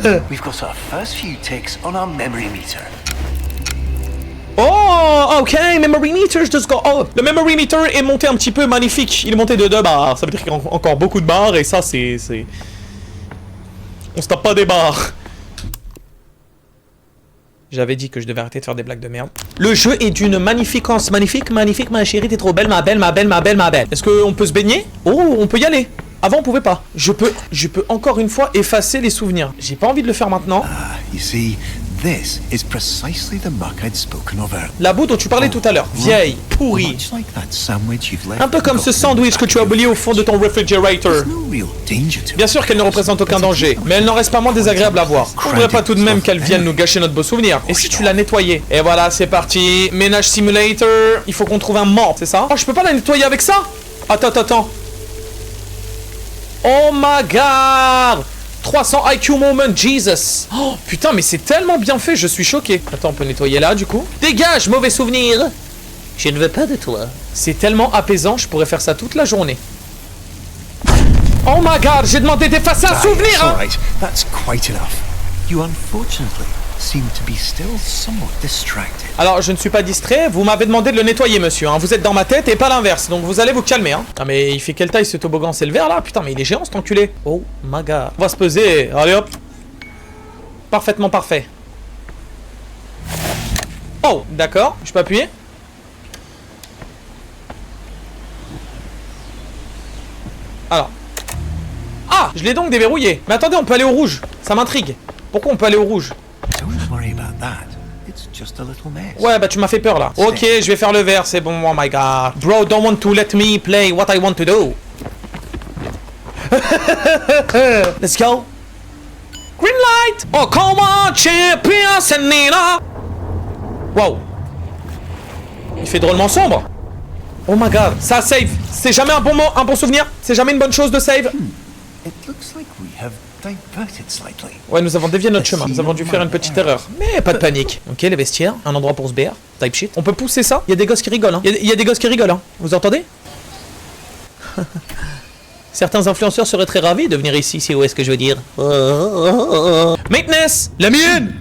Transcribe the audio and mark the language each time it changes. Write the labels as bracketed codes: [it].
[en] We've got our first few ticks on our memory meter. Oh, ok, memory meter, just go. [fr] Oh, le memory meter est monté un petit peu magnifique. Il est monté de 2 barres. Ça veut dire qu'il y a encore beaucoup de barres et ça, c'est... On se tape pas des barres. J'avais dit que je devais arrêter de faire des blagues de merde. Le jeu est d'une magnificence. Magnifique, magnifique, ma chérie, t'es trop belle, ma belle, ma belle, ma belle, ma belle. Est-ce qu'on peut se baigner? Oh, on peut y aller. Avant, on pouvait pas. Je peux encore une fois effacer les souvenirs. J'ai pas envie de le faire maintenant. [en] You see, this is precisely the muck I'd spoken of earlier. [fr] La boue dont tu parlais tout à l'heure. Vieille, pourrie. [en] Much like that sandwich you've left [fr] Un peu comme ce sandwich que tu as oublié au fond de ton refrigerator. [en] There's no real danger to [fr] Bien [en] it. [fr] sûr qu'elle ne représente aucun danger, mais elle n'en reste pas moins désagréable à voir. Faudrait pas tout de même qu'elle vienne nous gâcher notre beau souvenir. Et si tu l'as nettoyée? Et voilà, c'est parti. Ménage simulator. Il faut qu'on trouve un mort, c'est ça? Oh, je peux pas la nettoyer avec ça? Attends. [en] Oh my god! 300 IQ moment, Jesus! [fr] Oh putain, mais c'est tellement bien fait, je suis choqué. Attends, on peut nettoyer là, du coup. Dégage, mauvais souvenir! Je ne veux pas de toi. C'est tellement apaisant, je pourrais faire ça toute la journée. [en] Oh my god, [fr] j'ai demandé d'effacer un souvenir, [en] It's [fr] hein! [en] all right. That's quite enough. You unfortunately seem to be still somewhat distracted. [fr] Alors, je ne suis pas distrait, vous m'avez demandé de le nettoyer, monsieur, hein. Vous êtes dans ma tête et pas l'inverse, donc vous allez vous calmer, hein. Ah, mais il fait quelle taille ce toboggan? C'est le vert, là? Putain, mais il est géant, cet enculé. [en] Oh my god. [fr] On va se peser, allez hop. Parfaitement parfait. Oh, d'accord, je peux appuyer? Alors. Ah, je l'ai donc déverrouillé. Mais attendez, on peut aller au rouge, ça m'intrigue. Pourquoi on peut aller au rouge? [en] Don't worry about that. It's just a little mess. [fr] Ouais, bah tu m'as fait peur là. Ok, je vais faire le vert, c'est bon. [en] Oh my god. Bro, don't want to let me play what I want to do. Let's go. Green light. Oh, come on, champion, Senina. Wow. [fr] Il fait drôlement sombre. [en] Oh my god, [fr] ça save. C'est jamais un bon souvenir. C'est jamais une bonne chose de save. [en] It looks like we have diverted slightly. [fr] Ouais, nous avons dévié notre chemin. Nous avons dû faire une petite erreur. Mais pas de panique. Ok, les vestiaires, un endroit pour se BR. [en] Type shit. [fr] On peut pousser ça? Il y a des gosses qui rigolent, hein. Il y a des gosses qui rigolent, hein. Vous entendez? Certains influenceurs seraient très ravis de venir ici, c'est où est-ce que je veux dire. Maintenance! La mienne!